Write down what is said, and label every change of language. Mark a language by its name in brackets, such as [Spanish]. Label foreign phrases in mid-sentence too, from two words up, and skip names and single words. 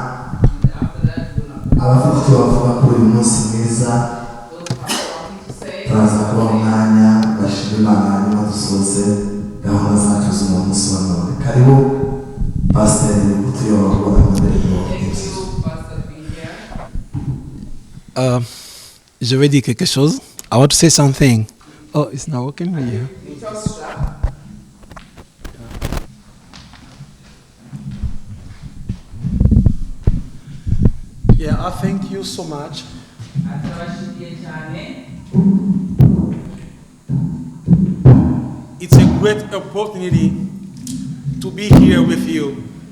[Kinyarwanda] Abafite icyo bavuga kuri uyu munsi mwiza, turaza kuba umwanya bashima Imana hanyuma dusoze gahunda zacu z'uno munsi wa none. Karibu pasiteri utuyobora mu ndirimbo ebyiri. [French] Je vais dire quelque chose. [English] I want to say something. Oh, it's not working here. Yeah, I thank you so much. It's a great opportunity to be here with you.